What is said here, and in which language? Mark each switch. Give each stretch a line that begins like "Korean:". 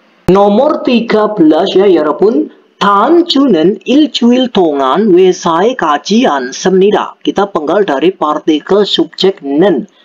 Indonesian: nomor 13 ya
Korean: 여러분. 다음 주는 일주일 동안 회사에 가지 않습니다.
Indonesian: Kita penggal dari partikel subjek는.